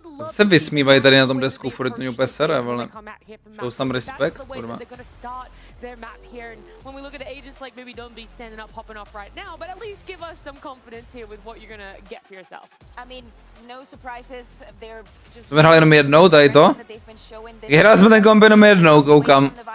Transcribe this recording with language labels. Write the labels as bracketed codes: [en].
[cs] Se vysmívají tady na tom desku, furt to mě úplně sere, ale [en] show some respect, [cs] kurva. [en] Their map here, and when we look at the agents like maybe don't be standing up, popping off right now, but at least give us some confidence here with what you're gonna get for yourself. I mean, no surprises. They're just. [cs] Jsme hráli jenom jednou, tady to. Hráli jsme ten komp jenom jednou, koukám.